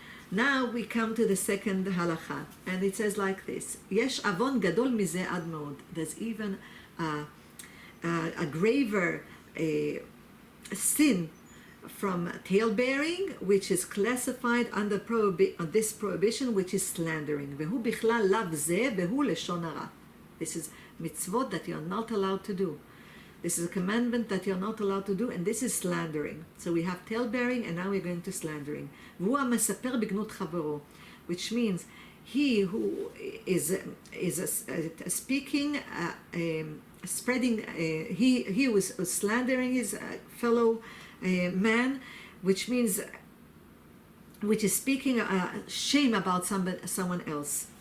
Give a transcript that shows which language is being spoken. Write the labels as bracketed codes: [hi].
[en] Now we come to the second halacha, and it says like this: [he] יש עוון גדול מזה עד מאוד. [en] There's even a graver sin from tale-bearing, which is classified under this prohibition, which is slandering. [he] והוא בכלל לאו זה, והוא לשון הרע. [en] This is mitzvot that you're not allowed to do. This is a commandment that you're not allowed to do, and this is slandering. So we have tale-bearing, and now we're going to slandering. [he] והוא המספר בגנות חברו, [en] which means he who is speaking, spreading, he was slandering his fellow man, which means, which is speaking shame about someone else.